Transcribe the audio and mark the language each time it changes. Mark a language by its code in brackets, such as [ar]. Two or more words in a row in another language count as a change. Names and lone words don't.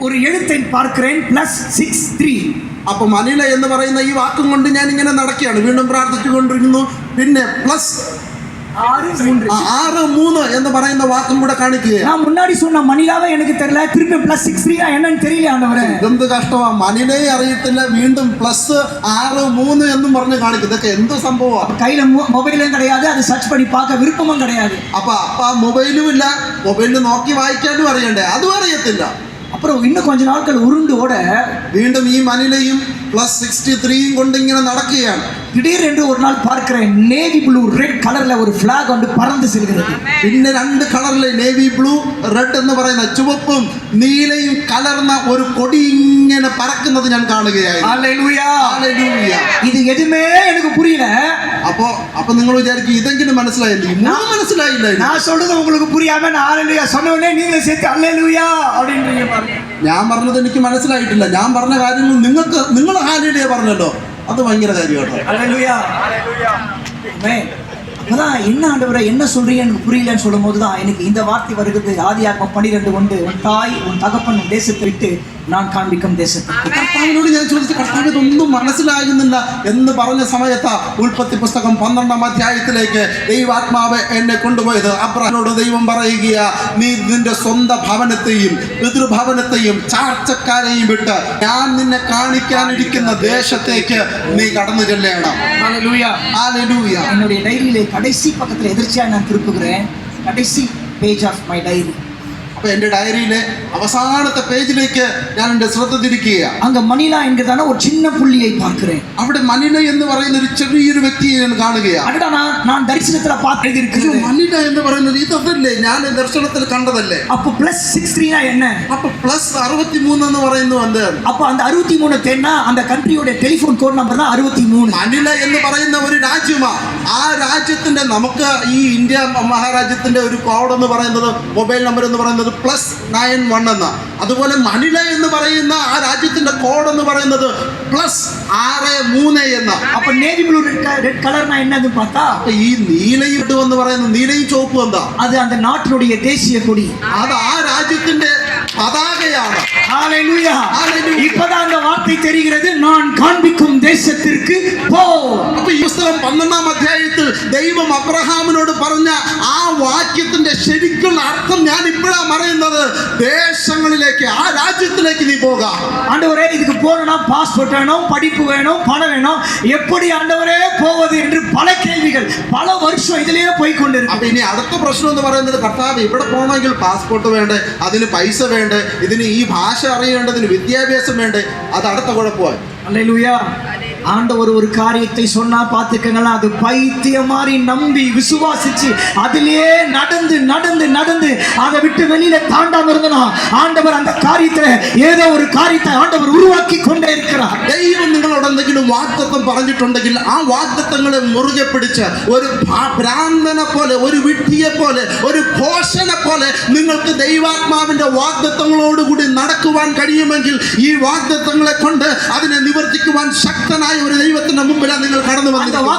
[ta] ஒரு எழுத்தை பார்க்கிறேன் +63. [ml] അപ്പൊ മനില എന്ന് പറയുന്ന ഈ വാക്കും കൊണ്ട് ഞാൻ ഇങ്ങനെ നടക്കുകയാണ്, വീണ്ടും പ്രാർത്ഥിച്ചുകൊണ്ടിരിക്കുന്നു. പിന്നെ +6:3 എന്ന് പറയുന്ന വാക്കും കൂടെ കാണിക്കുക. [ta] நான் முன்னாடி சொன்ன மணிலாவே எனக்கு தெரியல, திருப்பி +63 என்னன்னு தெரியல ஆண்டவரே. [ml] എന്ത് കഷ്ടമാ, മനിലയെ അറിയത്തില്ല, വീണ്ടും +6:3 എന്നും പറഞ്ഞ് കാണിക്കും. ഇതൊക്കെ എന്ത് സംഭവമാണ്? [ta] கையில மொபைலும் கிடையாது, அது சர்ச் பண்ணி பார்க்க விருப்பமும் கிடையாது. [ml] അപ്പൊ മൊബൈലും ഇല്ല, മൊബൈലിൽ നോക്കി വായിക്കാനും അറിയണ്ടേ, അതും അറിയത്തില്ല. [ta] அப்புறம் இன்னும் கொஞ்ச நாட்கள் உருண்டு ஓட [ml] വീണ്ടും ഈ മനിലയും +63 കൊണ്ട് ഇങ്ങനെ നടക്കുകയാണ്. [ta] திடீரென்று ஒரு நாள் பார்க்கிறேன், [en] navy blue red [ta] கலர்ல ஒரு ஃபிளாக் வந்து பறந்து செல்கிறது. [ml] പിന്നെ 2 കളറിലെ [en] navy blue red [ml] എന്ന് പറയുന്ന ചുവപ്പും നീലയും കലർന്ന ഒരു കൊടി ഇങ്ങനെ പറക്കുന്നത് ഞാൻ കാണുകയായി. ഹല്ലേലൂയ, ഹല്ലേലൂയ. [ta] ഇത് എதுமே எனக்கு புரியல. [ml] അപ്പൊ നിങ്ങൾ വിചാരിക്കും ഇതെങ്കിലും മനസ്സിലായില്ലേ? ഒന്നും മനസ്സിലായില്ല. [ta] நான் சொல்றது உங்களுக்கு புரியாம நான் ஹல்லேலூயா சொன்ன உடனே நீங்க சேர்த்து ஹல்லேலூயா அப்படின்றீங்க பாருங்க. [ml] ഞാൻ പറഞ്ഞത് എനിക്ക് മനസ്സിലായിട്ടില്ല. ഞാൻ പറഞ്ഞ കാര്യങ്ങൾ നിങ്ങൾ ഹല്ലേലൂയ പറഞ്ഞല്ലോ, അത് ഭയങ്കര കാര്യമാണ്. [ta] ஹல்லேலூயா, ஆமென். அதான் என்ன ஆண்டவரே என்ன சொல்றீங்க எனக்கு புரியலன்னு சொல்லும் போதுதான் எனக்கு இந்த வார்த்தை வருகிறது. ஆதியாகமம் 12:1, உன் தாய் உன் தகப்பன் உன் தேசத்தை விட்டு நான் காண்பிக்கும் தேசத்தை. [ml] കർത്താവിനോട് ഞാൻ ചോദിച്ചു, കർത്താവ് ഇതൊന്നും മനസ്സിലാകുന്നില്ല എന്ന് പറഞ്ഞ സമയത്ത് ഉൽപ്പത്തി പുസ്തകം 12-ാം അധ്യായത്തിലേക്ക് ദൈവാത്മാവ് എന്നെ കൊണ്ടുപോയത്. അബ്രഹാമിനോട് ദൈവം പറയുക, നീ നിന്റെ സ്വന്തം ഭവനത്തെയും പിതൃഭവനത്തെയും ചാർച്ചക്കാരെയും വിട്ട് ഞാൻ നിന്നെ കാണിക്കാനിരിക്കുന്ന ദേശത്തേക്ക് നീ കടന്നു ചെല്ലണം. [ta] ஹல்லேலூயா, [ml] ഹല്ലേലൂയ. [ta] என்னுடைய டைரியிலே கடைசி பக்கத்துல எதிர்ச்சியா நான் திருப்புகிறேன், கடைசி [en] page of my diary. [ml] അപ്പൊ എന്റെ ഡയറിയിലെ അവസാനത്തെ പേജിലേക്ക് ഞാൻ എന്റെ ശ്രദ്ധ തിരിക്കുകയാണ്. [ta] அங்க மணிலா என்கிறதான ஒரு சின்ன புள்ளியை பார்க்கிறேன். [ml] അവിടെ മനില എന്ന് പറയുന്ന ഒരു ചെറിയൊരു വ്യക്തിയെ ഞാൻ കാണുകയാണ്. [ta] அடடா, நான் தரிசனத்துல பார்த்து எழுதியிருக்கிறது. [ml] മനില എന്ന് പറയുന്നത് ഇതല്ലേ, ഞാൻ ദർശനത്തിൽ കണ്ടതല്ലേ. [ta] அப்போ +63 என்ன? [ml] അപ്പൊ +63 എന്ന് പറയുന്നു. [ta] அப்போ அந்த 63 தேன்னா அந்த கண்ட்ரியோட [en] telephone code number [ta] தான் 63. [ml] മനില എന്ന് പറയുന്ന ഒരു രാജ്യമാണ്. ആ രാജ്യത്തിന്റെ, നമുക്ക് ഈ ഇന്ത്യ മഹാരാജ്യത്തിന്റെ ഒരു കോഡ് എന്ന് പറയുന്നത്, [en] mobile number [ml] എന്ന് പറയുന്നത് +91 എന്ന. അതുപോലെ മനില എന്ന് പറയുന്ന ആ രാജ്യത്തിന്റെ കോഡ് എന്ന് പറയുന്നത് +63 എന്ന. [ta] அப்ப [en] navy blue red [ta] கலர்னா என்னது பார்த்தா, [ml] അപ്പൊ ഈ നീലയും എന്ന് പറയുന്നത്, നീലയും ചുവപ്പും എന്താ? [ta] அது அந்த நாட்டினுடைய தேசிய கொடி. [ml] അത് ആ രാജ്യത്തിന്റെ പതാകയാണ്. [ta] ஹல்லேலூயா, இப்பதான் அந்த வார்த்தை தெரிகிறது, நான் காண்பிக்கும் தேசத்திற்கு போ. [ml] അപ്പൊ ഈ പുസ്തകം 12-ാം അധ്യായത്തിൽ ദൈവം അബ്രഹാമിനോട് പറഞ്ഞ ആ വാക്യത്തിന്റെ ശരിക്കുള്ള അർത്ഥം ഞാൻ ഇപ്പോഴാണ് അറിയുന്നത്. ദേശങ്ങളിലേക്ക്, ആ രാജ്യത്തിലേക്ക് നീ പോകാം. [ta] ஆண்டவரே, இதுக்கு போறனா பாஸ்போர்ட் வேணும், படிப்பு வேணும், பணம் வேணும், எப்படி ஆண்டவரே போவது என்று பல கேள்விகள், பல வருஷம் [ml] ഇതിലേ പോയി കൊണ്ടിരിക്കും. അപ്പൊ ഇനി അടുത്ത പ്രശ്നം എന്ന് പറയുന്നത്, കർത്താവ് ഇവിടെ പോകണമെങ്കിൽ പാസ്പോർട്ട് വേണ്ടേ, അതിന് പൈസ വേണ്ടേ, ഇതിന് ഈ ഭാഷ അറിയേണ്ടതിന് വിദ്യാഭ്യാസം വേണ്ടേ, അത് അടുത്ത കുഴപ്പമായി. [ta] அல்லேலூயா. ஆண்டவர் ஒரு காரியத்தை சொன்னா பார்த்துக்கங்களா, அது பைத்தியம் மாதிரி நம்பி விசுவாசிச்சு அதிலே நடந்து நடந்து நடந்து அதை விட்டு வெளியில தாண்டாம இருந்தனா ஆண்டவர் அந்த காரியத்துல ஏதோ ஒரு காரியத்தை ஆண்டவர் உருவாக்கி கொண்டே இருக்கிறார். [ml] ദൈവം നിങ്ങളോട് എന്തെങ്കിലും വാഗ്ദത്തം പറഞ്ഞിട്ടുണ്ടെങ്കിൽ ആ വാഗ്ദത്തങ്ങളെ മുറുകെ പിടിച്ച് ഒരു ഭ്രാന്തനെ പോലെ, ഒരു വിഡ്ഢിയെ പോലെ, ഒരു ഭോഷനെ പോലെ നിങ്ങൾക്ക് ദൈവാത്മാവിന്റെ വാഗ്ദത്തങ്ങളോടുകൂടി നടക്കുവാൻ കഴിയുമെങ്കിൽ ഈ വാഗ്ദത്തങ്ങളെ കൊണ്ട് അതിനെ നിവർത്തിക്കുവാൻ ശക്തനായ ഒരു ദൈവത്തിന്റെ മുമ്പിലാണ് നിങ്ങൾ കടന്നു വന്നത്.